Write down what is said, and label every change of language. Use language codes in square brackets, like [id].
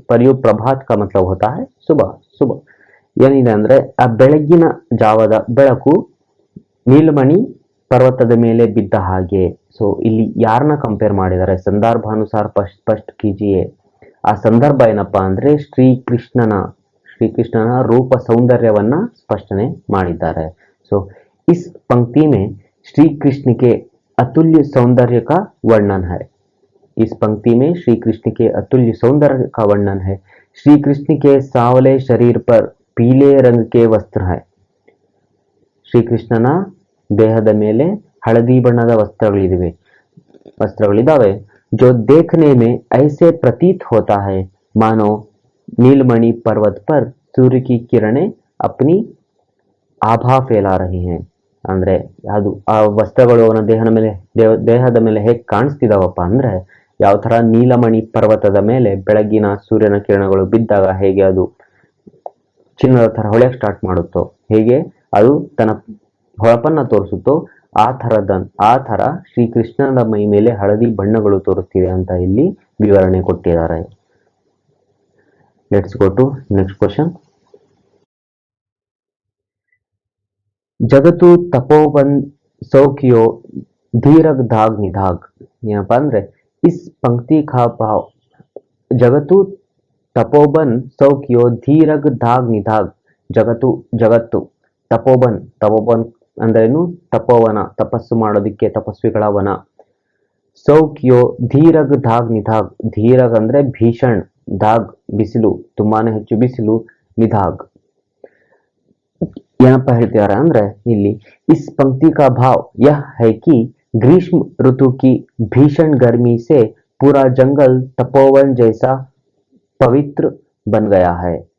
[hi] ಪರ್ಯೋ ಪ್ರಭಾತ್ ಕಾ ಮತ್ಲಬ್ ಹೋತಾ ಹೈ ಸುಬಹ. [kn] ಸುಬಹ ಏನಿದೆ ಅಂದ್ರೆ ಆ ಬೆಳಗಿನ ಜಾವದ ಬೆಳಕು ನೀಲಮಣಿ ಪರ್ವತದ ಮೇಲೆ ಬಿದ್ದ ಹಾಗೆ. ಸೊ ಇಲ್ಲಿ ಯಾರನ್ನ ಕಂಪೇರ್ ಮಾಡಿದ್ದಾರೆ, ಸಂದರ್ಭಾನುಸಾರ [hi] ಸ್ಪಷ್ಟ ಕೀಜಿಯೇ. [kn] ಆ ಸಂದರ್ಭ ಏನಪ್ಪಾ ಅಂದ್ರೆ ಶ್ರೀಕೃಷ್ಣನ ರೂಪ ಸೌಂದರ್ಯವನ್ನ ಸ್ಪಷ್ಟನೆ ಮಾಡಿದ್ದಾರೆ. [hi] ಸೊ ಇಸ್ पंक्ति में श्री कृष्ण के अतुल्य सौंदर्य का वर्णन है. इस पंक्ति में श्री कृष्ण के अतुल्य सौंदर्य का वर्णन है. श्री कृष्ण के सांवले शरीर पर पीले रंग के वस्त्र है. [kn] ಶ್ರೀಕೃಷ್ಣನ ದೇಹದ ಮೇಲೆ ಹಳದಿ ಬಣ್ಣದ ವಸ್ತ್ರಗಳಿದಾವೆ. [hi] जो देखने में ऐसे प्रतीत होता है मानो नीलमणि पर्वत पर सूर्य की किरणें अपनी आभा फैला रही हैं. [kn] ಅಂದ್ರೆ ಅದು ಆ ವಸ್ತ್ರಗಳು ಅವನ ದೇಹದ ಮೇಲೆ ಹೇಗೆ ಕಾಣಿಸ್ತಿದಾವಪ್ಪ ಅಂದ್ರೆ, ಯಾವ ತರ ನೀಲಮಣಿ ಪರ್ವತದ ಮೇಲೆ ಬೆಳಗಿನ ಸೂರ್ಯನ ಕಿರಣಗಳು ಬಿದ್ದಾಗ ಹೇಗೆ ಅದು ಚಿನ್ನದ ತರ ಹೊಳೆಯಕ್ಕೆ ಸ್ಟಾರ್ಟ್ ಮಾಡುತ್ತೋ, ಹೇಗೆ ಅದು ತನ್ನ ಹೊಳಪನ್ನ ತೋರಿಸುತ್ತೋ, ಆ ತರ ಶ್ರೀಕೃಷ್ಣನ ಮೈ ಮೇಲೆ ಹಳದಿ ಬಣ್ಣಗಳು ತೋರಿಸ್ತಿದೆ ಅಂತ ಇಲ್ಲಿ ವಿವರಣೆ ಕೊಟ್ಟಿದ್ದಾರೆ. [en] Let's go to next question. [hi] ಜಗತ್ತು ತಪೋವನ್ ಸೌಖ್ಯೋ ಧೀರಗ್ ಧಾಗ್ ನಿಧಾಗ್. [kn] ಏನಪ್ಪಾ ಅಂದ್ರೆ [hi] ಇಸ್ ಪಂಕ್ತಿ ಖಾ ಭಾವ್. ಜಗತ್ತು ತಪೋಬನ್ ಸೌಖ್ಯೋ ಧೀರಗ್ ಧಾಗ್ ನಿಧಾಗ್. [kn] ಜಗತ್ತು ತಪೋಬನ್ ಅಂದ್ರೇನು, ತಪೋವನ, ತಪಸ್ಸು ಮಾಡೋದಿಕ್ಕೆ ತಪಸ್ವಿಗಳ ವನ. [hi] ಸೌಖ್ಯೋ ಧೀರಗ್ ಧಾಗ್ ನಿಧಾಗ್. [kn] ಧೀರಗ್ ಅಂದ್ರೆ ಭೀಷಣ್, ಧಾಗ್ ಬಿಸಿಲು, ತುಂಬಾನೇ ಹೆಚ್ಚು ಬಿಸಿಲು, ನಿಧಾಗ್ ಏನಪ್ಪ ಹೇಳ್ತಿದ್ದಾರೆ ಅಂದ್ರೆ ಇಲ್ಲಿ ಇಸ್ [hi] पंक्ति का भाव यह है कि ग्रीष्म ऋतु की भीषण गर्मी से पूरा जंगल तपोवन जैसा पवित्र बन गया है.